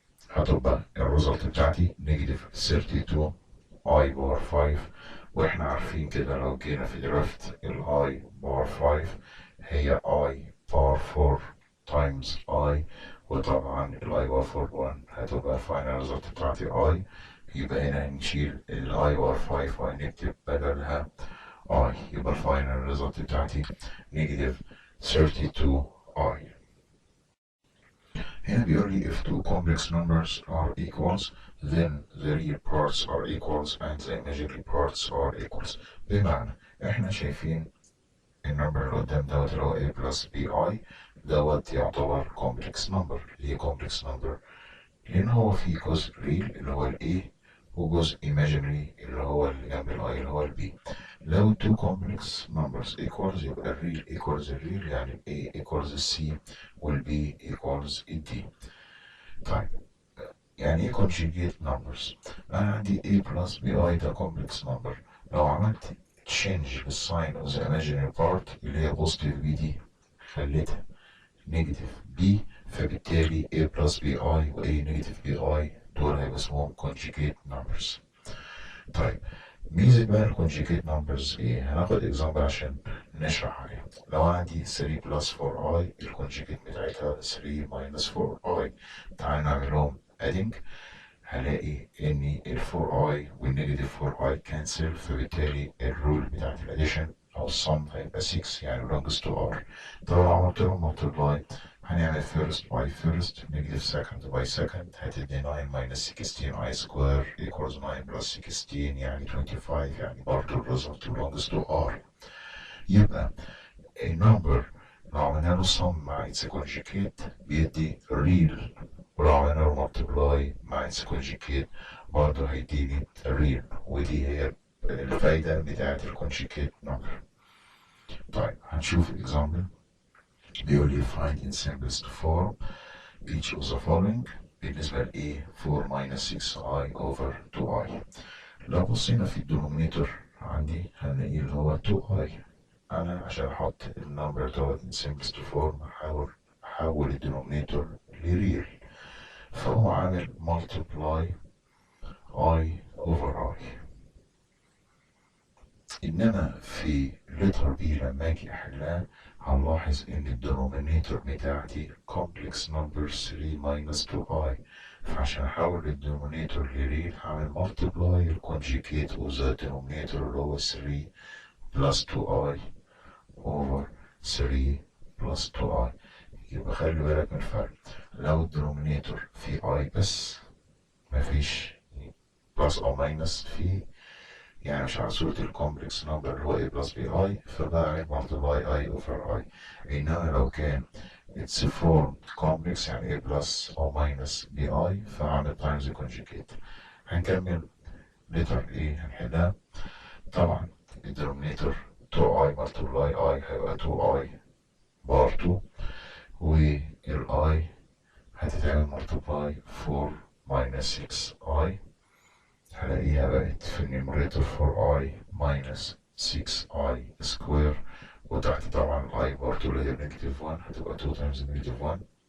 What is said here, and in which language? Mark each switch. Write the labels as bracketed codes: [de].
[ar] هتبقى الريزلت بتاعتي نيجاتيف 32 اي باور 5، واحنا عارفين كده لو جينا في درافت الاي باور 5 هي اي باور 4 تايمز اي، وطبعا الاي باور 4 1 هتبقى الفاينل ريزلت بتاعتي اي. يبقى هنا نشيل الاي باور 5 ونكتب بدلها اي، يبقى الفاينل ريزلت بتاعتي نيجاتيف 32 اي. هنا بيقول لي [en] if two complex numbers are equals then the real parts are equals and the imaginary parts are equals. [ar] بمعنى احنا شايفين النمبر اللي قدام دوت اللي هو a plus bi دوت يعتبر complex number. ليه complex number؟ لأن هو فيه جزء real اللي هو ال a وجزء imaginary اللي هو اللي جنب ال i اللي هو ال b. [en] لو two complex numbers equals يبقى ال real equals ال real، يعني ال a equals ال c وال b equals ال d. [ar] طيب يعني ايه conjugate numbers؟ انا عندي a plus bi ده complex number، لو عملت change بالsign [en] of the imaginary part [ar] اللي هي positive b دي خليتها negative b، فبالتالي a plus bi و a negative bi دول هيبقى اسمهم conjugate numbers. طيب ميزة بقى الكونجيجيت نمبرز ايه؟ هناخد اكزامبل عشان نشرح عليه. لو عندي 3 plus 4i الكونجيجيت بتاعتها 3 minus 4i، تعال نعملهم adding هلاقي ان ال 4i والنيجاتيف 4i كانسل، فبالتالي الرول بتاعت الاديشن او السم هيبقى 6 يعني belongs to r. [en] طب [ar] لو عملت لهم [en] multiply هنعمل first by first negative second by second هتدي 9 minus 16 i square equals 9 plus 16 يعني 25، يعني برضه الريزلت belongs to r. [ar] يبقى النمبر لو عملنا له sum مع [en] its conjugate [ar] بيدي real، ولو عملنا له multiply مع its conjugate برضه هيديني real، ودي هي الفايدة بتاعت الكونجيجيت نمبر. طيب هنشوف example. بيقول لي [en] find in simplest form each of the following. [ar] بالنسبة ل [en] A 4 minus 6i over 2i. [ar] لو بصينا في الدينومينيتور عندي هنلاقي اللي هو 2i. أنا عشان أحط النمبر دوت [en] in simplest form [ar] أحول الدينومينيتور لريل، فهو عامل multiply i over i. إنما في letter B لما أجي أحلها هنلاحظ إن الدينومينيتور بتاعتي complex number 3 minus 2i، فعشان أحول الدينومينيتور لريل هعمل multiply الكونجيجيت [en] of the denominator [ar] اللي هو 3 plus 2i over 3 plus 2i. يبقى خلي بالك من الفرق، لو الدينومينيتور فيه i بس مفيش plus أو minus فيه، يعني مش على صورة الكومبلكس نمبر اللي هو a plus bi فبعمل multiply i over i. إنما لو كان [en] it's formed complex يعني a plus أو minus bi فعمل times the conjugate. [ar] هنكمل letter A هنحلها. طبعا الدينومينيتور 2i multiply i هيبقى 2i بار 2، وال i هتتعمل multiply 4 minus 6i هلاقيها بقت في النيميريتور 4i minus 6i سكوير، وتحت طبعا i برضه اللي هي نيجاتيف 1 هتبقى 2 times نيجاتيف 1.